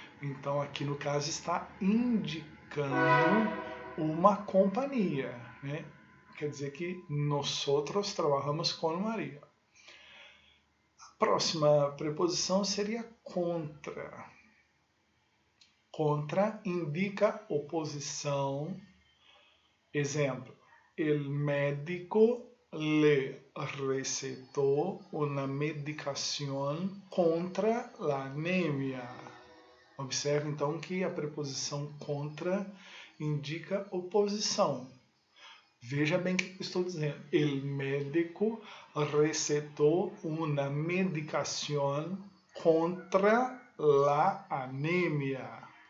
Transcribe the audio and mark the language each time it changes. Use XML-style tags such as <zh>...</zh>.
<pt>Então aqui no caso está indicando uma companhia. Né? Quer dizer que</pt> <es>nosotros trabajamos</es> <pt>com Maria. A próxima preposição seria contra. Contra indica oposição.</pt> <es>Exemplo, el médico le recetó una medicación contra la anemia.</es> <pt>Observe então que a preposição contra indica oposição. Veja bem o que eu estou dizendo.</pt> <es>El médico recetou una medicación contra la anemia.</es>